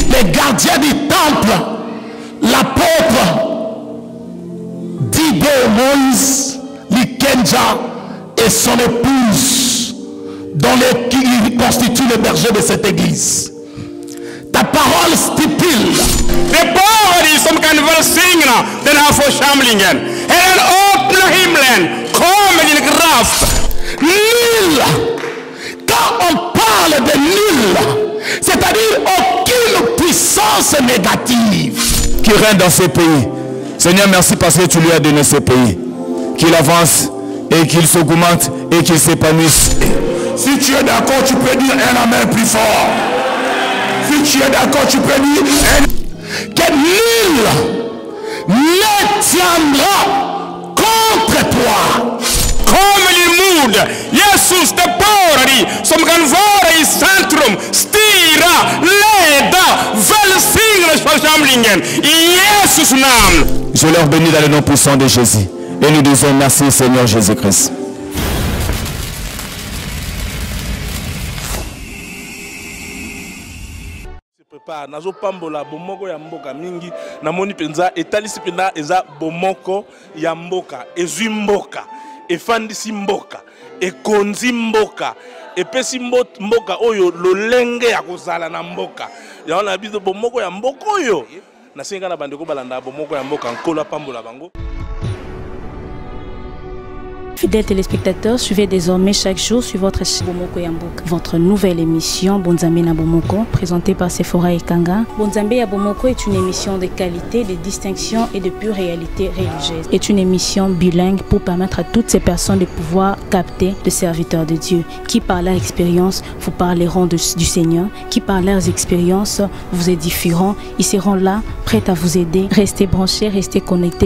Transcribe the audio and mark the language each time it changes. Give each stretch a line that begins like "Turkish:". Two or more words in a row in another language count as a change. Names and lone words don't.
French: Les gardiens du temple, l'apôtre Dido Moïse, Likenja et son épouse, qui constituent le berger de cette église. Ta parole stipule
Swedish: de body som kan välsigna den här församlingen. Herren, öppna himlen, kom med din kraft.
French: Nul. Quand on parle de nul, c'est-à-dire aucune puissance négative qui règne dans ces pays. Seigneur, merci parce que tu lui as donné ce pays. Qu'il avance et qu'il s'augmente et qu'il s'épanouisse. Si tu es d'accord, tu peux dire un amen plus fort. Si tu es d'accord, tu peux dire que nul ne tiendra contre toi.
Swedish: Kom i mod. Jesus, det bara dig som kan vara i centrum, styra, leda, välsigna församlingen. I Jesus namn.
French: Je leur bénis dans le nom puissant de Jésus. Et nous disons merci Seigneur Jésus-Christ.
Lingala: Nazo pambola bomoko ya mboka mingi namoni penza etalisi pena eza bomoko ya mboka ezwi mboka efandisi mboka ekonzi mboka epesi mboka oyo lolenge ya kozala na mboka ya na biso bomoko ya mboka oyo nasenga na bandeko balanda bomoko ya mboka nkola pambola bango.
French: Fidèles téléspectateurs, suivez désormais chaque jour sur votre chaîne Bomoko ya Mboka, votre nouvelle émission Bonzambe na Bomoko, présentée par Sephora Ekanga. Bonzambe ya Bomoko est une émission de qualité, de distinction et de pure réalité religieuse. C'est une émission bilingue pour permettre à toutes ces personnes de pouvoir capter le serviteur de Dieu, qui par leur expérience vous parleront du Seigneur, qui par leurs expériences vous édifieront. Ils seront là, prêts à vous aider. Restez branchés, restez connectés.